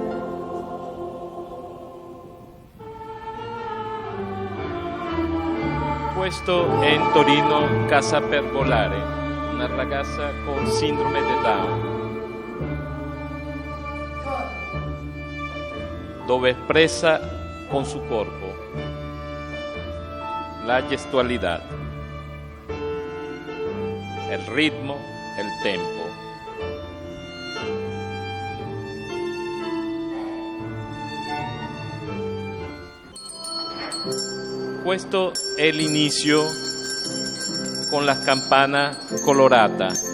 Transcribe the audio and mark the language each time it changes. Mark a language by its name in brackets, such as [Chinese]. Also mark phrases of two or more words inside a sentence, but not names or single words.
[Italian] Questo è in Torino Casa per Volare, una ragazza con sindrome di Down, dove [Spanish] espresa con su corpo la gestualidad, el ritmo, el tempo. [Italian] Questo è l'inizio con la campana colorata.